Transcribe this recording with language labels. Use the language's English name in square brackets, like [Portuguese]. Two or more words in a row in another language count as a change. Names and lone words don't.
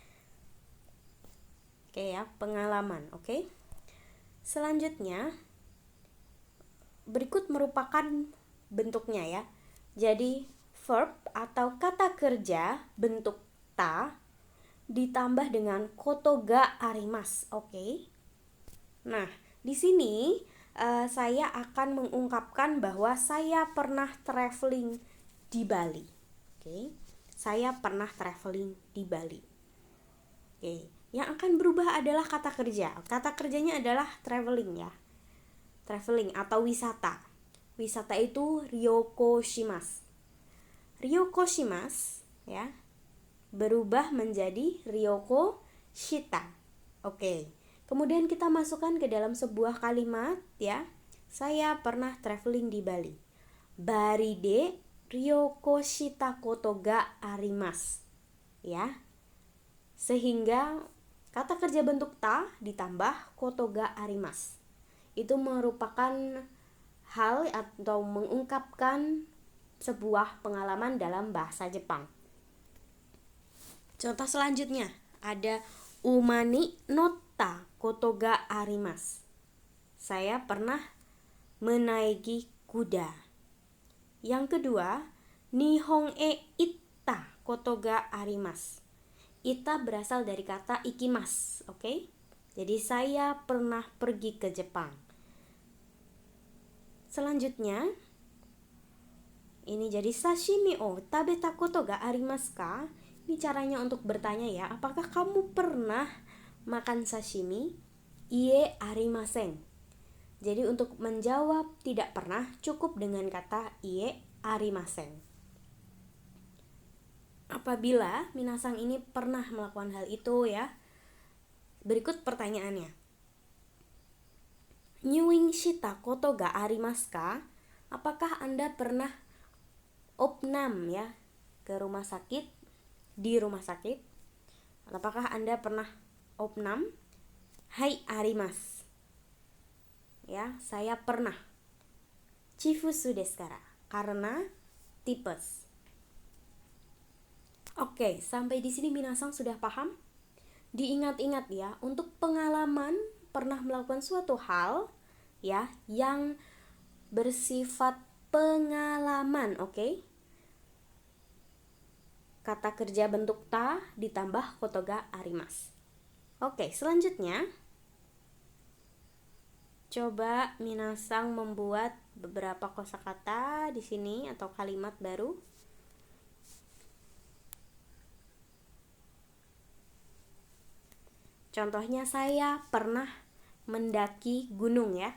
[Indonesian] Oke ya, pengalaman, oke. Selanjutnya, berikut merupakan bentuknya ya. Jadi verb atau kata kerja bentuk ta ditambah dengan [Japanese] ことがあります. [Indonesian] Oke. Nah, di sini saya akan mengungkapkan bahwa saya pernah traveling di Bali. Oke. Saya pernah traveling di Bali. Oke. Yang akan berubah adalah kata kerja. Kata kerjanya adalah traveling ya. Traveling atau wisata. Wisata itu [Japanese] 旅行します. 旅行します [Indonesian] ya berubah menjadi [Japanese] 旅行した. [Indonesian] Oke. Kemudian kita masukkan ke dalam sebuah kalimat ya. Saya pernah traveling di Bali. [Japanese] バリで旅行したことがあります. [Indonesian] Ya. Sehingga kata kerja bentuk ta ditambah [Japanese] ことがあります. [Indonesian] Itu merupakan hal atau mengungkapkan sebuah pengalaman dalam bahasa Jepang. Contoh selanjutnya ada [Japanese] 馬に乗ったことがあります. [Indonesian] Saya pernah menaiki kuda. Yang kedua, [Japanese] 日本へ行ったことがあります. [Indonesian] Itta berasal dari kata ikimasu, oke? Jadi saya pernah pergi ke Jepang. Selanjutnya, ini jadi [Japanese] 刺身を食べたことがありますか? [Indonesian] Ini caranya untuk bertanya ya, apakah kamu pernah makan sashimi? [Japanese] いいえ、ありません. [Indonesian] Jadi untuk menjawab tidak pernah cukup dengan kata [Japanese] いいえありません. [Indonesian] Apabila minasang ini pernah melakukan hal itu ya. Berikut pertanyaannya. [Japanese] 入院したことがありますか? [Indonesian] Apakah Anda pernah opnam ya ke rumah sakit, di rumah sakit? Apakah Anda pernah opnam? [Japanese] はい、あります. [Indonesian] Ya, saya pernah. [Japanese] チフスですから, [Indonesian] karena tipes. Oke, sampai di sini minasang sudah paham? Diingat-ingat ya, untuk pengalaman pernah melakukan suatu hal ya yang bersifat pengalaman, oke? Kata kerja bentuk ta ditambah [Japanese] ことがあります. [Indonesian] Oke, selanjutnya coba minasang membuat beberapa kosakata di sini atau kalimat baru. Contohnya saya pernah mendaki gunung ya.